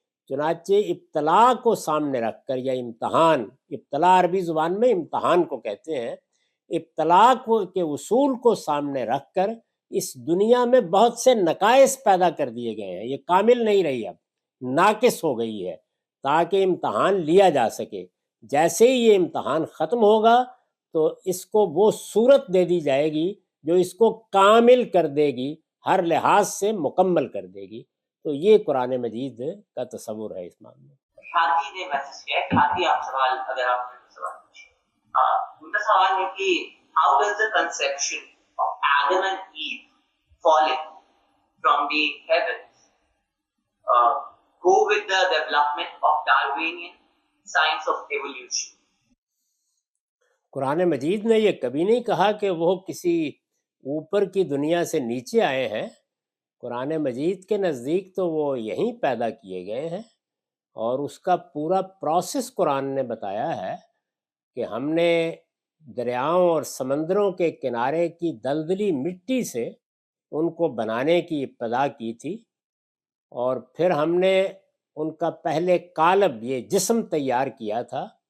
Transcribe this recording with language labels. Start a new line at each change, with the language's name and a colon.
Urdu: چنانچہ ابتلا کو سامنے رکھ کر، یا امتحان، ابتلا عربی زبان میں امتحان کو کہتے ہیں، ابتلا کے اصول کو سامنے رکھ کر اس دنیا میں بہت سے نقائص پیدا کر دیے گئے ہیں، یہ کامل نہیں رہی، اب ناقص ہو گئی ہے، تاکہ امتحان لیا جا سکے۔ جیسے ہی یہ امتحان ختم ہوگا تو اس کو وہ صورت دے دی جائے گی جو اس کو کامل کر دے گی، ہر لحاظ سے مکمل کر دے گی۔ تو یہ قرآن مجید کا تصور ہے اس معاملے میں. کھاتی نے میسج کیا ہے. کھاتی آپ سوال اگر آپ سوال پوچھیں ان کا سوال ہے کہ
English: how does the conception of Adam and Eve falling from the heavens go with the development of Darwinian science of evolution.
Urdu: قرآن مجید نے یہ کبھی نہیں کہا کہ وہ کسی اوپر کی دنیا سے نیچے آئے ہیں. قرآن مجید کے نزدیک تو وہ یہیں پیدا کیے گئے ہیں، اور اس کا پورا پروسیس قرآن نے بتایا ہے کہ ہم نے دریاؤں اور سمندروں کے کنارے کی دلدلی مٹی سے ان کو بنانے کی ابتدا کی تھی، اور پھر ہم نے ان کا پہلے قالب یہ جسم تیار کیا تھا.